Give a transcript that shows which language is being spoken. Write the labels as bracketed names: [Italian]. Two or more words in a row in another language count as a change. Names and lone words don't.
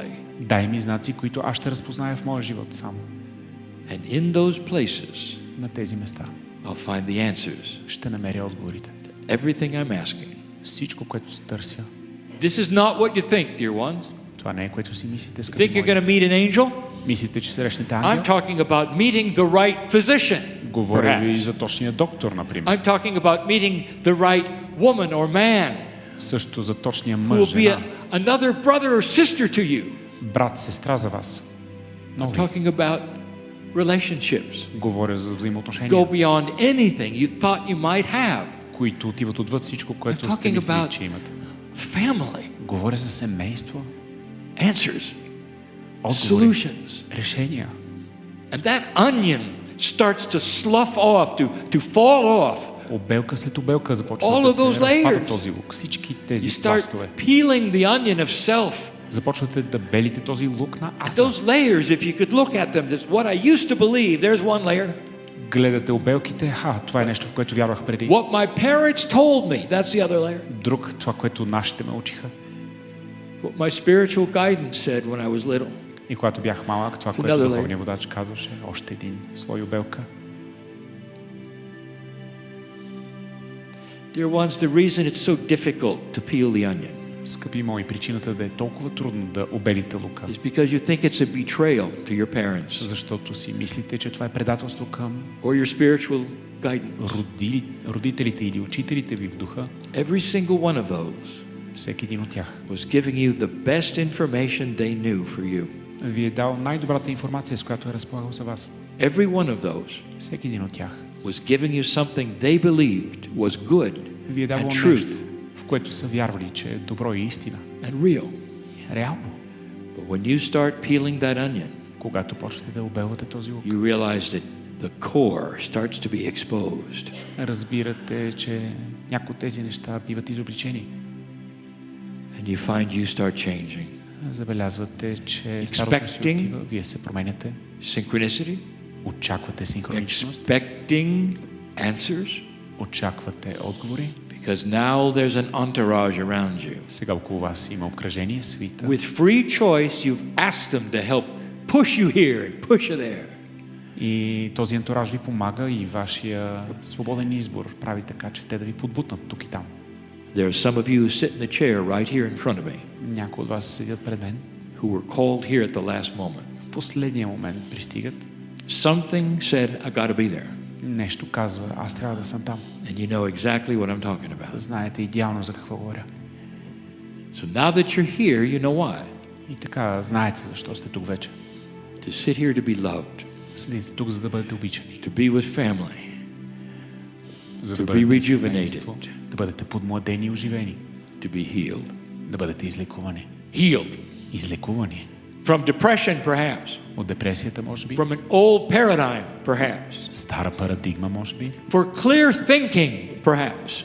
[Bulgarian] Дай ми знаци, които аз ще разпозная в моя живот само. [English] And in those places, [Bulgarian] На тези места [English] I'll find the answers. [Bulgarian] ще намеря отговорите. [English] Everything I'm asking. [Bulgarian] Всичко, което търся, [English] This is not what you think, dear ones. [Bulgarian] това не е, което си мислите, [English] You [Bulgarian] скъпи [English] think you're [Bulgarian] мои. [English] going to meet an angel? [Bulgarian] Мислите, че срещнете [English] I'm [Bulgarian] ангел? [English] talking about meeting the right physician. [Bulgarian] Говоря ви [English] Perhaps. [Bulgarian] за точния доктор, например. [English] I'm talking about meeting the right woman or man [Bulgarian] Също за точния [English] who [Bulgarian] мъж, [English] will be [Bulgarian] жена, [English] another brother or sister to you. [Bulgarian] брат, сестра за вас. [English] I'm [Bulgarian] Нови. [English] talking about relationships. [Bulgarian] Говоря за взаимоотношения, [English] Go beyond anything you thought you might have. [Bulgarian] които отиват отвъд всичко, което [English] I'm [Bulgarian] сте [English] talking [Bulgarian] мислили, [English] about- [Bulgarian] че имате. [English] Family, [Bulgarian] Говоря за семейство, [English] answers, [Bulgarian] отговори, [English] solutions. [Bulgarian] решения. [English] And that onion starts to slough off, to fall off. [Bulgarian] Обелка след обелка започва [English] All [Bulgarian] да [English] of [Bulgarian] се [English] those [Bulgarian] разпада [English] layers. [Bulgarian] този лук. Всички [English] You [Bulgarian] тези [English] start [Bulgarian] пластове. [English] peeling the onion of self. [Bulgarian] Започвате да белите този лук на [English] And [Bulgarian] аса. [English] those layers, if you could look at them, that's what I used to believe. There's one layer. [Bulgarian] Гледате обелките, това е нещо, в което вярвах преди. [English] What my parents told me, that's the other layer. [Bulgarian] Друг, това, което нашите ме учиха. [English] What my spiritual guidance said when I was little. [Bulgarian] И когато бях малък, това, [English] It's [Bulgarian] което [English] another [Bulgarian] духовният водач казваше, още един слой обелка. [English] Dear ones, the reason it's so difficult to peel the onion [Bulgarian] Скъпи мои, причината да е толкова трудно да обелите лука, [English] is because you think it's a betrayal to your parents [Bulgarian] защото си мислите, че това е предателство към [English] or your spiritual guidance. [Bulgarian] родителите или учителите ви в духа. [English] Every single one of those [Bulgarian] Всеки един от тях [English] was giving you the best information they knew for you. [Bulgarian] ви е дал най-добрата информация, с която е разполагал за вас. [English] Every one of those [Bulgarian] Всеки един от тях [English] was giving you something they believed was good [Bulgarian] ви е [English] and [Bulgarian] давал [English] truth [Bulgarian] нещо, в което са вярвали, че е добро и истина. [English] and real. [Bulgarian] Реално. [English] But when you start peeling that onion, [Bulgarian] Когато почвате да обелвате този лук, [English] you realize that the core starts to be exposed. [Bulgarian] разбирате, че някои от тези неща биват изобличени. [English] And you find you start changing. [Bulgarian] Забелязвате, че старото си [English] Expecting. [Bulgarian] отива, вие се променяте, [English] Synchronicity, [Bulgarian] очаквате синхроничност, [English] expecting answers, [Bulgarian] очаквате отговори. [English] because now there's an entourage around you. [Bulgarian] Сега около вас има обкръжение, свита. [English] With free choice, you've asked them to help push you here and push you there. [Bulgarian] И този антураж ви помага и вашия свободен избор прави така, че те да ви подбутнат тук и там. [English] There are some of you who sit in the chair right here in front of me, [Bulgarian] Някои от вас седят пред мен, [English] who were called here at the last moment. [Bulgarian] в последния момент пристигат, [English] Something said, I got to be there. [Bulgarian] нещо казва, аз трябва да съм там. [English] And you know exactly what I'm talking about. [Bulgarian] Знаете идеално за какво говоря. [English] So now that you're here, you know why. [Bulgarian] И така, знаете защо сте тук вече. [English] To sit here to be loved, [Bulgarian] Седите тук, за да бъдете обичани, [English] to be with family, [Bulgarian] за [English] to [Bulgarian] да [English] be [Bulgarian] бъдете [English] rejuvenated, [Bulgarian] семейство, да бъдете подмладени и оживени, [English] to be healed. [Bulgarian] да бъдете излекувани. [English] Healed [Bulgarian] Излекувани [English] from depression, perhaps, [Bulgarian] от депресията, може би, [English] from an old paradigm, perhaps, [Bulgarian] стара парадигма, може би, [English] for clear thinking, perhaps,